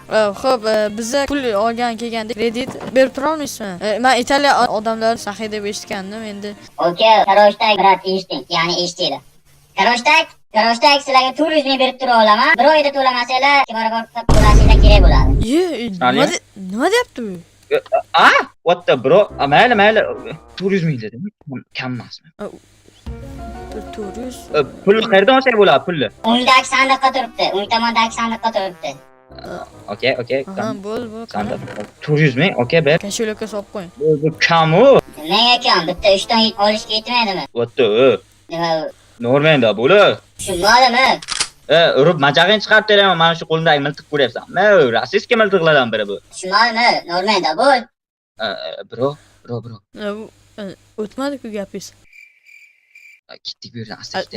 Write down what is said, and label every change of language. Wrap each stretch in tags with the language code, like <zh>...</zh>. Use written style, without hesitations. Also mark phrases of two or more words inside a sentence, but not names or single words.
<uz>Xo'p, bizga pul olgan kelgandik, kredit berib tura olmaysizmi? Men Italiya odamlari saxiy deb eshitgandim endi. Okey, qarashdak, brat, eshiting, ya'ni eshitinglar. Qarashdak sizlarga 400 ming berib tura olaman. Bir oyda to'lamasanglar, barobar to'lashinglar kerak bo'ladi. Nima deyapti bu?</uz> <en>What the bro?</en> <uz>Mayli, 400 ming dedim. Kam emasmi? 400. Pul qayerdan olsak bo'ladi pulni? O'ngdagi sandiqqa turibdi, o'ng tomondagi sandiqqa turibdi. Okey. Bo'l. 400 ming, okey, ber. Kashulakka solib qo'ying. Bu kam-u. Menga kam, bitta 3 ton olishga yetmaydimi?</uz> <en>What the?</en> <uz>Nima? Normanda bo'la. Tushunmadimi? Urib majag'ing chiqarib beraman, mana shu qo'limdagi miltiq ko'ryapsan. Rasistga miltiqlardan biri bu. Tushunmadimi? Normanda bo'l. Bro, bro. O'tmadi-ku gapingiz. Ketdik bu yerdan asta ketaylik.</uz>